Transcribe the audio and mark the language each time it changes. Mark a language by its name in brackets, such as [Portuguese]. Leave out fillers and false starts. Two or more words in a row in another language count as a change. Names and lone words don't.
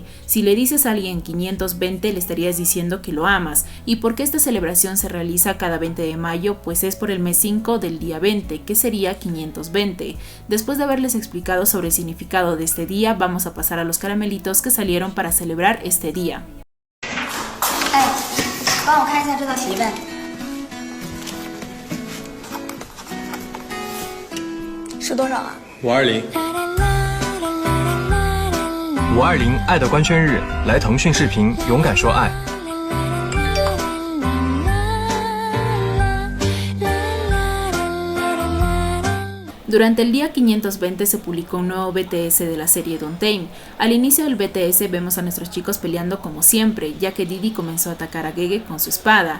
[Spanish] Si le dices a alguien 520 le estarías diciendo que lo amas. ¿Y por qué esta celebración se realiza cada 20 de mayo? Pues es por el mes 5 del día 20, que sería 520. Después de haberles explicado sobre el significado de este día, vamos a pasar a los caramelitos que salieron para celebrar este día. [Chinese] 帮我看一下这道题问，是多少啊 520。 520爱的官宣日，来腾讯视频，勇敢说爱。 [Spanish] Durante el día 520 se publicó un nuevo BTS de la serie Don't Tame. Al inicio del BTS vemos a nuestros chicos peleando como siempre, ya que Didi comenzó a atacar a Gege con su espada.